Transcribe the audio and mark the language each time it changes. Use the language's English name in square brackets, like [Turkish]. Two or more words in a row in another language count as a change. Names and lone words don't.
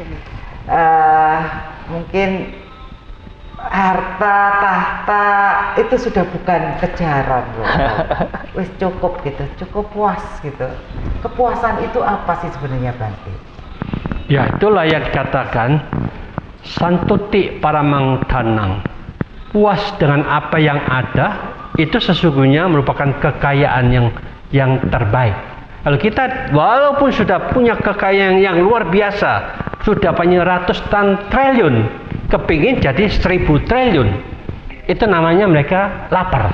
[Indonesian] Mungkin harta tahta itu sudah bukan kejaran loh. Wis cukup gitu, cukup puas gitu. Kepuasan itu apa sih sebenarnya Bante? Ya itulah yang dikatakan [Pali] santuti paramang dhanang, [Indonesian] puas dengan apa yang ada itu sesungguhnya merupakan kekayaan yang terbaik. Kalau kita walaupun sudah punya kekayaan yang luar biasa, sudah punya ratusan triliun, kepingin jadi 1000 triliun, itu namanya mereka lapar.